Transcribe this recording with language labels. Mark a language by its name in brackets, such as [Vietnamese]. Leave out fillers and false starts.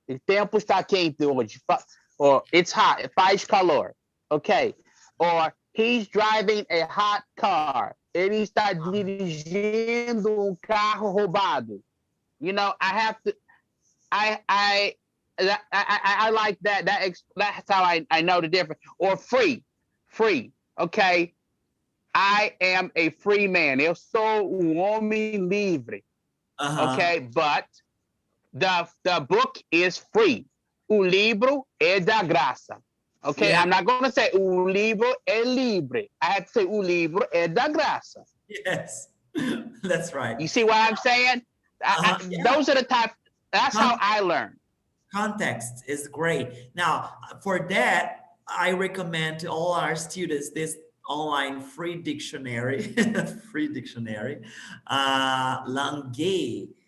[Portuguese] O tempo está quente hoje. [English] Or it's hot. [Portuguese] Faz calor. [English] Okay. Or he's driving a hot car. [Portuguese] Ele está dirigindo carro roubado. [English] I have to. I like that. That's how I know the difference. Or free. Okay. I am a free man. [Portuguese] Eu sou homem livre. [English] Okay, but the book is free. [Portuguese] O livro é da graça. [English] Okay, yeah. I'm not going to say [Portuguese] o livro é livre. [English] I have to say [Portuguese] o livro é da graça. [English] Yes, that's right. You see what I'm saying? Those are the that's how I learn. Context is great. Now, for that, I recommend to all our students this online free dictionary, free dictionary, Langue.